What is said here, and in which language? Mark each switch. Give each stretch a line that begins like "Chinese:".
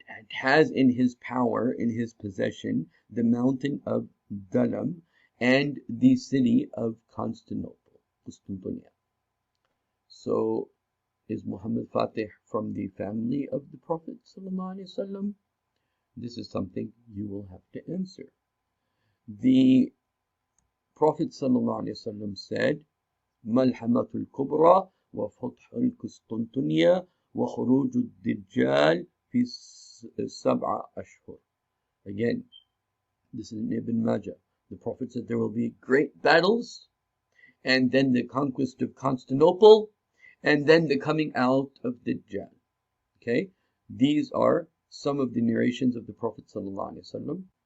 English: has in his power, in his possession, the mountain of Dalam and the city of Constantinople, Constantinople. So, is Muhammad Fatih from the family of the Prophet ﷺ? This is something you will have to answer. The Prophet ﷺ said,
Arabic: ملحمة الكبرى وفتح القسطنطينية وخروج الدجال في 7 أشهر.
English: Again, this is in Ibn Majah. The Prophet said there will be great battles, and then the conquest of Constantinople, and then the coming out of Dajjal. Okay, these are some of the narrations of the Prophet ﷺ.